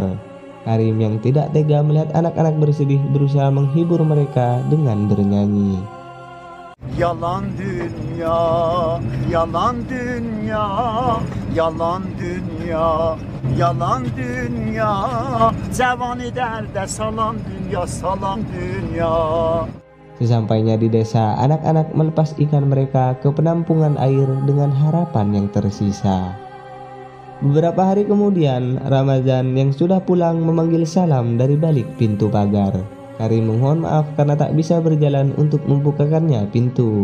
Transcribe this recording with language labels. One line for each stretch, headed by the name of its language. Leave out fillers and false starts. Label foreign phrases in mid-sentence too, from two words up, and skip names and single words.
Indonesian: Karim yang tidak tega melihat anak-anak bersedih berusaha menghibur mereka dengan bernyanyi.
Turkish: Yalan dünya, yalan dünya, yalan dünya, yalan dünya, cevani derde salam dünya, salam dünya.
Indonesian: Sesampainya di desa, anak-anak melepas ikan mereka ke penampungan air dengan harapan yang tersisa. Beberapa hari kemudian, Ramazan yang sudah pulang memanggil salam dari balik pintu pagar. Karim mohon maaf karena tak bisa berjalan untuk membukakannya pintu.